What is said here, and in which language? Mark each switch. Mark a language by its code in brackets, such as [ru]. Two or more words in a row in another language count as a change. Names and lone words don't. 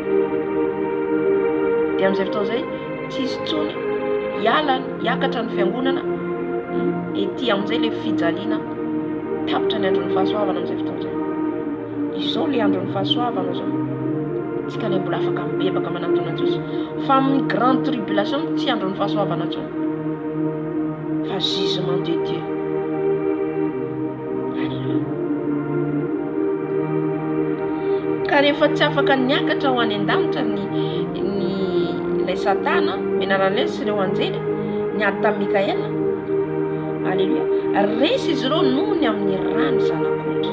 [mg] Dia amin'izay fotoana izay tsisy tsony hiakatra ny fiangonana ety amin'izay ilay fijaliana tapitra ny andron'ny fahasoavana. Amin'izay fotoana izay izao ilay andron'ny fahasoavana izao, tsika ilay mbola afaka mibebaka manantona Jesosy. Fa amin'ny [fr] grande tribulation [mg] tsy andron'ny fahasoavana intsony, fa [fr] jugement de Dieu. [mg] Alléluia. Ka rehefa tsy afaka niakatra ho any an-danitra ilay Satana, menarana sy ireo anjely niady tamin'ny Mikaela, Alléluia, resy izy ireo noho ny amin'ny rano zanak'ondry.